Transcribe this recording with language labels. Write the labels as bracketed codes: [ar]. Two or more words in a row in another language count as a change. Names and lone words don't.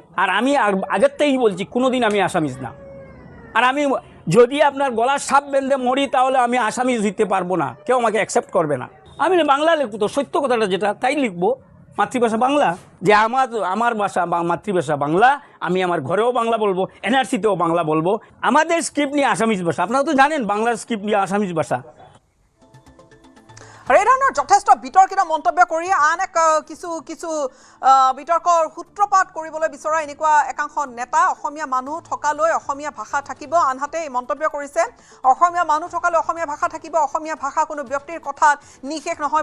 [bn] আর আমি আগের থেকেই বলছি, কোনোদিন আমি আসামিজ না। আর আমি যদি আপনার গলার সাপ বেঁধে মরি, তাহলে আমি আসামিজ হইতে পারবো না, কেউ আমাকে অ্যাকসেপ্ট করবে না। আমি বাংলা লিখবো, তো সত্য কথাটা যেটা তাই লিখবো। মাতৃভাষা বাংলা, যে আমার ভাষা মাতৃভাষা বাংলা, আমি আমার ঘরেও বাংলা বলবো, এনআরসিতেও বাংলা বলবো। আমাদের স্ক্রিপ্ট নিয়ে আসামিজ ভাষা, আপনারা তো জানেন বাংলার স্ক্রিপ্ট নিয়ে আসামিজ ভাষা। [as] আৰু এই ধৰণৰ যথেষ্ট বিতৰ্কিত মন্তব্য কৰি আন এক কিছু বিতৰ্কৰ সূত্ৰপাত কৰিবলৈ বিচৰা এনেকুৱা একাংশ নেতা। অসমীয়া মানুহ থকালৈ অসমীয়া ভাষা থাকিব, আনহাতে এই মন্তব্য কৰিছে অসমীয়া মানুহ থকালৈ অসমীয়া ভাষা থাকিব, অসমীয়া ভাষা কোনো ব্যক্তিৰ কথাত নিষেধ নহয়।